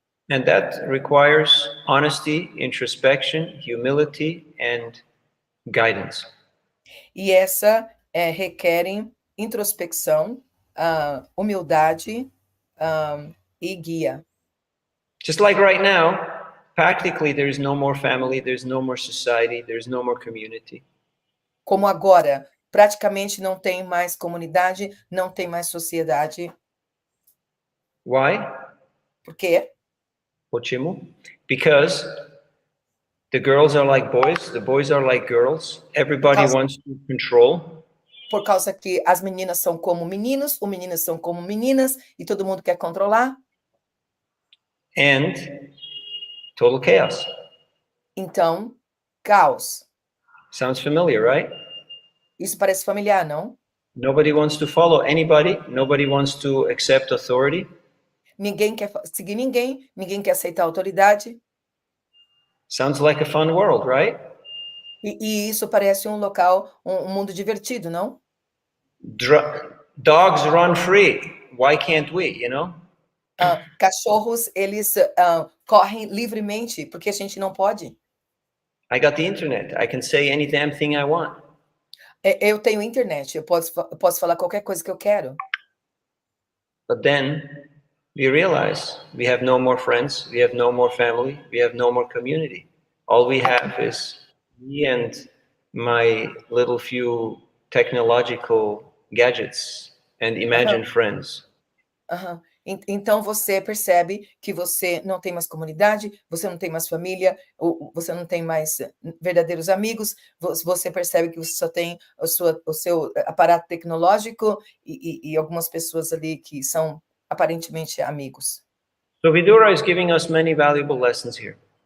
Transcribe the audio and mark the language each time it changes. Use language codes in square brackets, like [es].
[en] And that requires honesty, introspection, humility, and guidance. [pt] E essa requerem introspecção, humildade e guia. [en] Just like right now, practically there's no more family, there's no more society, there's no more community. [pt] Como agora, praticamente não tem mais comunidade, não tem mais sociedade. [en] Why? [pt] Por quê? Ochimu? [en] Because the girls are like boys, the boys are like girls, everybody wants to control. [pt] Por causa que as meninas são como meninos, os meninos são como meninas, e todo mundo quer controlar. [en] And total chaos. [pt] Então, caos. [en] Sounds familiar, right? [pt] Isso parece familiar, não? [en] Nobody wants to follow anybody, nobody wants to accept authority. [pt] Ninguém quer seguir ninguém, ninguém quer aceitar a autoridade. [en] Sounds like a fun world, right? [pt] E isso parece um local, um mundo divertido, não? [en] Dogs run free. Why can't we, you know? [pt] Cachorros, eles correm livremente, porque a gente não pode. [en] I got the internet. I can say any damn thing I want. [pt] Eu tenho internet, eu posso falar qualquer coisa que eu quero. [en] But then we realize we have no more friends, we have no more family, we have no more community. All we have is me and my little few technological gadgets and imagined friends. [pt] Então você percebe que você não tem mais comunidade, você não tem mais família, você não tem mais verdadeiros amigos, você percebe que você só tem o seu aparato tecnológico e algumas pessoas ali que são aparentemente amigos. [en] So Vidura is giving us many valuable lessons here.